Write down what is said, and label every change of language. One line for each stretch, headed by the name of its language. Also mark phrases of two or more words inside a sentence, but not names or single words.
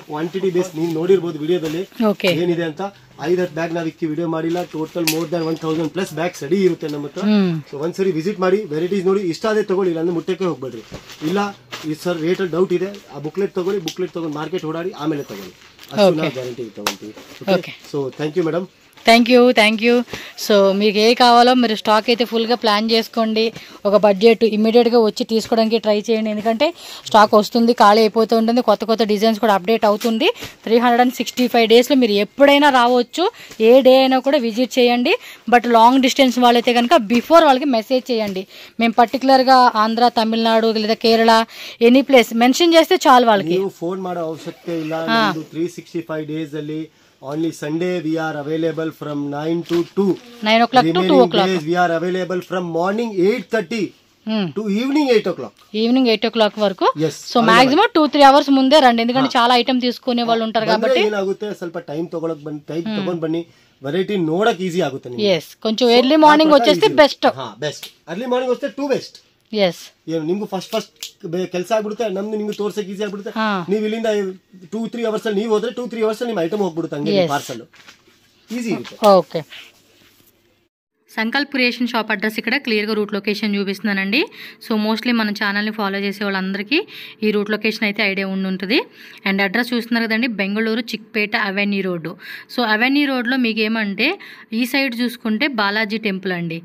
Kannada: ಕ್ವಾಂಟಿಟಿ ಬೇಸ್ ನೀವು ನೋಡಿರ್ಬೋದು ವಿಡಿಯೋದಲ್ಲಿ ಏನಿದೆ ಅಂತ. 5-10 ಬ್ಯಾಗ್ ನಾವು ಇಕ್ಕಿ ವಿಡಿಯೋ ಮಾಡಿಲ್ಲ. ಟೋಟಲ್
English: more than
Kannada: 1000+ ಬ್ಯಾಗ್ಸ್ ರೆಡಿ ಇರುತ್ತೆ ನಮ್ಮ ಹತ್ರ. ಸೊ ಒಂದ್ಸರಿ ವಿಸಿಟ್ ಮಾಡಿ, ವೆರೈಟೀಸ್ ನೋಡಿ. ಇಷ್ಟ ಆದ್ರೆ ತಗೊಳ್ಳಿ, ಇಲ್ಲ ಅಂದ್ರೆ ಮುಟ್ಟಕ್ಕೆ ಹೋಗ್ಬೇಡ್ರಿ. ಇಲ್ಲ ಈ ಸರ್ ರೇಟ್ ಅಲ್ಲಿ ಡೌಟ್ ಇದೆ, ಆ ಬುಕ್ಲೆಟ್ ತಗೊಳ್ಳಿ. ಬುಕ್ಲೆಟ್ ತಗೊಂಡು ಮಾರ್ಕೆಟ್ ಓಡಾಡಿ ಆಮೇಲೆ ತಗೊಳ್ಳಿ. ಅಷ್ಟು ನಾವು ಗ್ಯಾರಂಟಿ ತಗೊಂತೀವಿ.
English: so thank you madam. thank you.
Telugu: సో మీకు ఏ కావాలో మీరు స్టాక్ అయితే ఫుల్గా ప్లాన్ చేసుకోండి. ఒక బడ్జెట్ ఇమ్మీడియట్గా వచ్చి తీసుకోవడానికి ట్రై చేయండి. ఎందుకంటే స్టాక్ వస్తుంది, ఖాళీ అయిపోతూ ఉంటుంది. కొత్త డిజైన్స్ కూడా అప్డేట్ అవుతుంది. 365 డేస్లో మీరు ఎప్పుడైనా రావచ్చు. ఏ డే అయినా కూడా విజిట్ చేయండి.
English: but long distance
Telugu: వాళ్ళైతే కనుక బిఫోర్ వాళ్ళకి మెసేజ్ చేయండి. మేము పర్టికులర్గా ఆంధ్ర, తమిళనాడు లేదా కేరళ
English: any place mention
Telugu: చేస్తే చాలు. వాళ్ళకి
English: ఫోన్
Kannada: ಮಾಡೋ ಅವಶ್ಯಕತೆ ಇಲ್ಲ.
English: 365 ಡೇಸ್ ಅಲ್ಲಿ only Sunday we are available from 9 to 2. 9 o'clock to 2 o'clock. We are available from morning 8:30 to evening 8 o'clock.
Telugu: ఈవినింగ్ 8 o'clock వరకు. సో మాక్సిమం 2-3 అవర్స్ ముందే రండి. ఎందుకంటే చాలా ఐటమ్ తీసుకునే వాళ్ళు ఉంటారు కాబట్టి
Kannada: ಏನಾಗುತ್ತೆ, ಸ್ವಲ್ಪ ಟೈಮ್ ತಗೊಂಡ್ ಬನ್ನಿ. ವೆರೈಟಿ ನೋಡಕ್ ಈಸಿ ಆಗುತ್ತೆ ನಿಮಗೆ.
Telugu: కొంచెం
English: early morning
Telugu: వచ్చేస్తే బెస్ట్.
English: early morning
Kannada: ವస్తే
English: too best.
Kannada: ಏನು ನಿಮ್ಗೂ ಫಸ್ಟ್ ಕೆಲಸ ಆಗ್ಬಿಡುತ್ತೆ. ನಮ್ದು ನಿಮ್ಗೆ ತೋರ್ಸಕ್ ಈಸಿ ಆಗ್ಬಿಡುತ್ತೆ. ನೀವು ಇಲ್ಲಿಂದ 2-3 ಅವರ್ಸ್ ಅಲ್ಲಿ ನೀವು ಹೋದ್ರೆ 2-3 ಅವರ್ಸ್ ಅಲ್ಲಿ ನಿಮ್ಮ ಐಟಮ್ ಹೋಗ್ಬಿಡುತ್ತೆ. ಹಂಗೆ ಪಾರ್ಸಲ್ ಈಸಿ ಇರುತ್ತೆ. ಓಕೆ,
Telugu: సంకల్ప్ క్రియేషన్ షాప్ అడ్రస్ ఇక్కడ క్లియర్గా
English: route location
Telugu: చూపిస్తున్నానండి. సో మోస్ట్లీ మన ఛానల్ని ఫాలో చేసే వాళ్ళందరికీ ఈ
English: route location
Telugu: అయితే ఐడియా ఉంటుంది. అండ్ అడ్రస్ చూస్తున్నారు కదండి, బెంగళూరు చిక్పేట అవెన్యూ రోడ్డు. సో అవెన్యూ రోడ్లో మీకు ఏమంటే ఈ సైడ్ చూసుకుంటే బాలాజీ టెంపుల్ అండి.